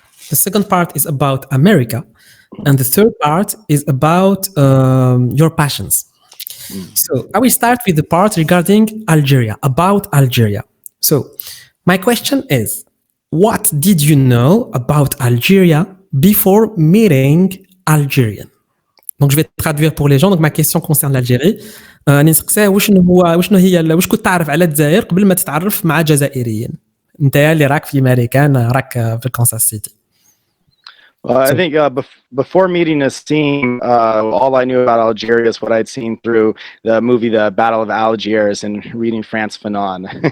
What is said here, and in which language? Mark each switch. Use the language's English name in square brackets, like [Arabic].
[English] The second part is about America. And the third part is about your passions. So I will start with the part regarding Algeria, about Algeria. So my question is, what did you know about Algeria before meeting Algerian? [French] Donc je vais traduire pour les gens. Donc ma question concerne l'Algérie. [Arabic] نسقساه واش كنت تعرف على الجزائر قبل ما تتعرف مع جزائريين؟ انت اللي راك في ماريكان، راك في الكونساس سيتي. [English] I think before meeting Nassim, all I knew about Algeria is what I'd seen through the movie The Battle of Algiers and reading Frantz Fanon.